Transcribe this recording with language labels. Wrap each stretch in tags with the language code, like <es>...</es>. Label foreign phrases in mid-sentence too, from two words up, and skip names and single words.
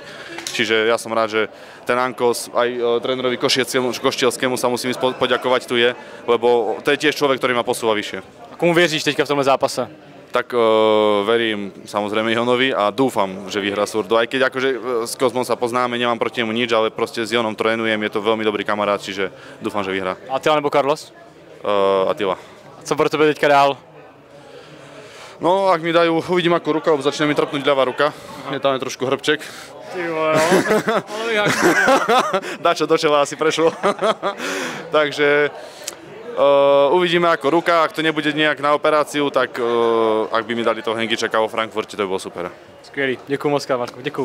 <sk>Čiže ja som rád, že ten Ankos aj trénerovi Koštielskému sa musím poďakovať tu je, lebo to je tiež človek, ktorý ma posúva vyššie.</sk> <cs>Komu věříš teďka v tomhle zápase?</cs> <sk>Tak verím samozrejme Jonovi a dúfam, že vyhrá Surdo. Aj keď akože s Kozmom sa poznáme, nemám proti nemu nič, ale proste s Jonom trénujem, je to veľmi dobrý kamarát, čiže dúfam, že vyhrá.</sk> <cs>Attila nebo Carlos? Attila. A co pro tebe teďka dál?</cs> <sk>No, ak mi dajú, uvidím ako ruka, začne mi trpnúť ľavá ruka. Je tam trošku hrbček.</sk> <cs>Ty vole, jo. Ale jak</cs> <sk>Dačo do čela asi prešlo. Takže uvidíme ako ruka, ak to nebude nejak na operáciu, tak ak by mi dali toho Hengičeka vo Frankfurte, to by bolo super.</sk> <cs>Skvělý, děkuju moc, Marko, děkuju.</cs>